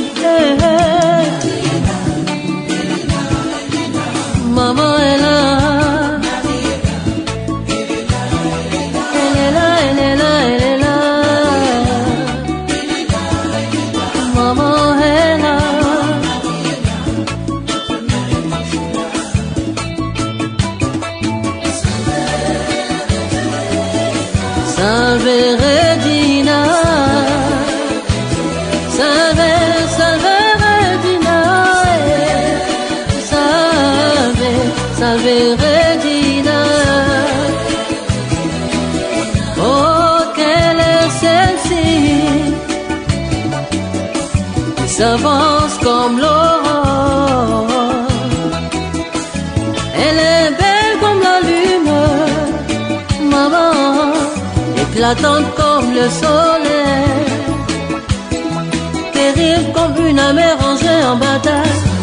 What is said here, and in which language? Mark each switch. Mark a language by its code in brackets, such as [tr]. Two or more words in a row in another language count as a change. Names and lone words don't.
[fr] Hey, hey. Maman est là. Elle est là, elle est là, elle est là. Maman est là. [la] Salve Regina, salve, salve Regina, salve, salve Regina. [fr] Oh, quelle est celle-ci qui s'avance comme l'aurore. Elle est belle comme la lune, maman, éclatante comme le soleil, terrible comme une amère rangée en bataille.